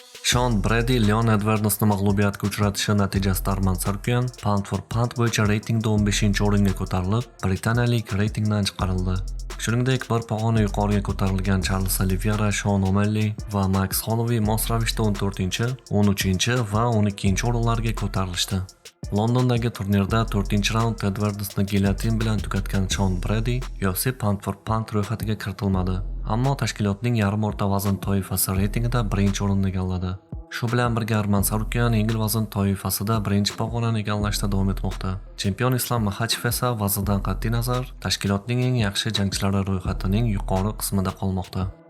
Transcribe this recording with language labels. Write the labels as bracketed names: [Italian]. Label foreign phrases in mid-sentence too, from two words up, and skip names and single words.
[Uzbek] Shon Brady Leon Edwardsni mag'lubiyatga uchratishi natijasida Arman Tsarukyan [English] pound for pound [Uzbek] bo'yicha reytingda 15-o'ringa ko'tarilib, britaniyalik reytingdan chiqarildi. Shuningdek, bir pog'ona yuqoriga ko'tarilgan Charles Oliveira, Sean O'Malley va Max Holloway mos ravishda 14-chi, 13-chi va 12-chi o'rinlarga ko'tarilishdi. Londondagi turnirda 4-raund Edwardsni gilyotin bilan tugatgan Shon Brady UFC [English] pound for pound [Uzbek] ro'yxatiga kiritilmadi. Ammo tashkilotning yarim o'rta vazn toifasi reytingida birinchi o'rinni egalladi. Shu bilan birga Arman Tsarukyan yengil vazn toifasida birinchi pog'onani egallashda davom etmoqda. Chempion Islam Makhachev esa vazndan qat'iy nazar tashkilotning eng yaxshi jangchilari ro'yxatining yuqori qismida qolmoqda.